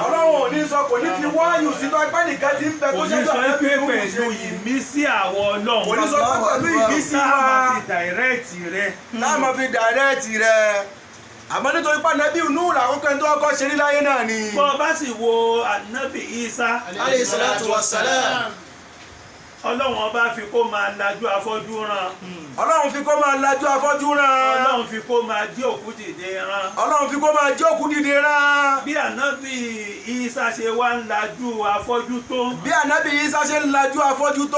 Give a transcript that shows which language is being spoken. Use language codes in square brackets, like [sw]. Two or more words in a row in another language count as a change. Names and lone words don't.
[yo] ọlọ́run ò ní sọ kò ní fi wáyù sínú ẹgbẹ́ nìkan tí ń bẹ tó ṣẹ́jọ́ kò ní sọ pé pẹ̀lú ìmísí àwọn ọlọ́run. kò ní sọ pé pẹ̀lú ìmísí wa. táà máa fi dàírẹ́ẹ̀tì rẹ. táà máa fi dàírẹ́ẹ̀tì rẹ. àmọ́ nítorí pé ànábì Núhù làwọn kan tó kọ́kọ́ ṣe rí láyé náà ni. bọ́ ọ bá sì wo ànábì Ìsá. [ar] عليه الصلاة والسلام. [yo] ọlọ́run ọba fi kó máa lajú afọ́jú rán. ọlọ́run fi kó máa lajú afọ́jú rán. ọlọ́run fi kó máa jí òkú dìde rán. ọlọ́run fi kó máa jí òkú dìde rán. bí ànábì Ìsá ṣe wá ń lajú afọ́jú tó. bí ànábì Ìsá ṣe ń lajú afọ́jú tó.